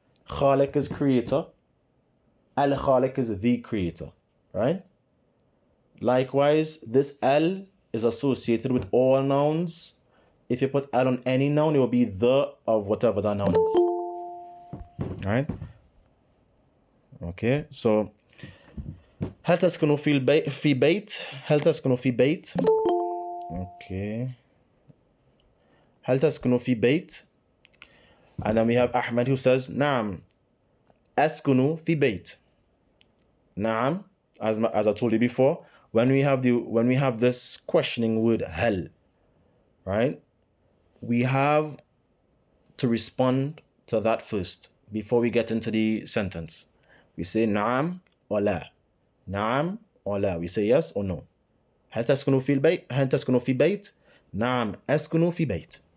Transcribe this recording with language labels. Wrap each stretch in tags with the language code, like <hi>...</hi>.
<en>Khaliq is creator. Al-khaliq is the creator, right? Likewise, this al is associated with all nouns. If you put al on any noun, it will be the of whatever that noun is. Right? Okay, so</en> <ar>هل تسكن في بيت؟ هل تسكن في بيت؟ Okay. هل تسكن في بيت؟</ar> <en>And then we have Ahmed who says</en> <ar>نعم أسكن في بيت.</ar> <en>نعم, as I told you before, when we have this questioning word هل, right? We have to respond to that first before we get into the sentence. We say نعم or لا. نعم or لا. We say yes or no.</en> <ar>هل تسكن في البيت؟ هل تسكن في بيت؟ نعم أسكن في بيت.</ar>